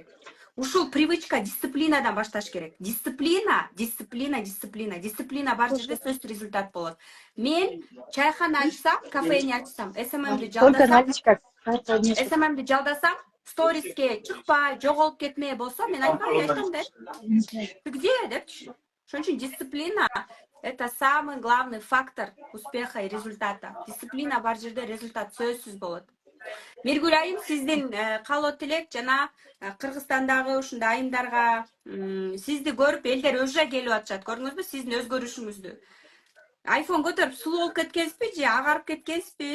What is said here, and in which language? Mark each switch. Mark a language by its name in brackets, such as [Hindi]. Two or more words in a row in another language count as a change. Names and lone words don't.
[Kyrgyz] Ушул привычка, дисциплинадан башташ керек. Дисциплина бар жерде сөзсүз результат болот. Мен чайхана ачсам, кафени ачсам, [Russian] Только наличка. Карта не. [Kyrgyz] СММди жалдасам, сториске чыкпай, жоголуп кетмей болсо, мен айтам да. Где, депчи. Ошон үчүн [Russian] дисциплина — это самый главный фактор успеха и результата. [Kyrgyz] Дисциплина бар жерде результат сөзсүз болот. Миргүл айым, сиздин каалоо тилек жана Кыргызстандагы ушундай айымдарга сизди көрүп элдер уже келип атышат. Көрдүңүзбү сиздин өзгөрүшүңүздү? Айфон көтөрүп сулуу болуп кеткенсизби же агарып кеткенсизби?